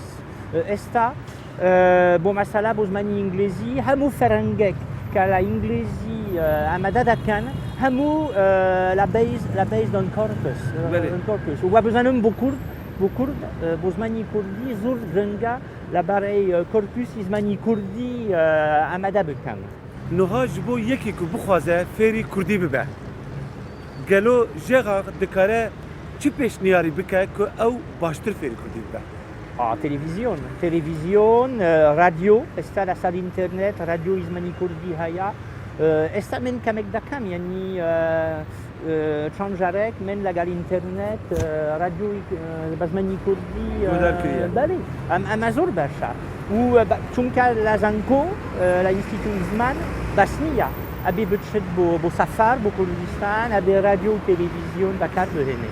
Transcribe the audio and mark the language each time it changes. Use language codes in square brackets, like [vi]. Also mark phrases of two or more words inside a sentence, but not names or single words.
[ckb] ئێستا بۆ مەسەلا بۆ زمانی ئینگلیزی هەموو فەرەنگێک کە لە ئینگلیزی ئامادە دەکەن هەموو لە [en] based on corpus [ckb] وە بزانم بۆ کورد بۆ زمانی کوردی زۆر گرنگە لەبارەی کۆرپوسی زمانی کوردی ئامادە بکەن. [ku] نوها ji bo yekê ku bixwaze fêrî Kurdî bibe. Gelo jêxa dikare çi pêşniyarî bike ku ew baştir fêrî Kurdî bibe? [ckb] تلفزیۆن رادیۆ ئێستا لەسەر ئینتەرنێت رادیۆی زمانی کوردی هەیە. ئێستا من کەمێک دەکەم یعنی چەند جارێک من لەگەڵ ئینتەرنێت رادیۆی بە زمانی کوردی بەێ ئەمە زۆر باشە و چونکە لە زانکۆ لە ئینستیتوی زمان بەس نییە ئەبێ بچێت بۆ سەفەر بۆ کوردستان ئەبێ رادیۆ و تلڤیزیۆن بەکار بهێنێ.